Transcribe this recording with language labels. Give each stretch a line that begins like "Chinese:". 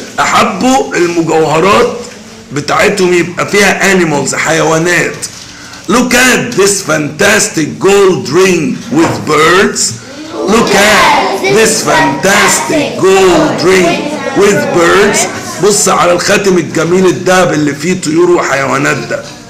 Arabic: أحبوا المجوهرات بتاعتهم يبقى فيها animals حيوانات.
English: Look at this fantastic gold ring with birds. Look at this fantastic gold ring with birds.
Arabic: بص على الخاتم الجميل الدهب اللي فيه طيور وحيوانات ده.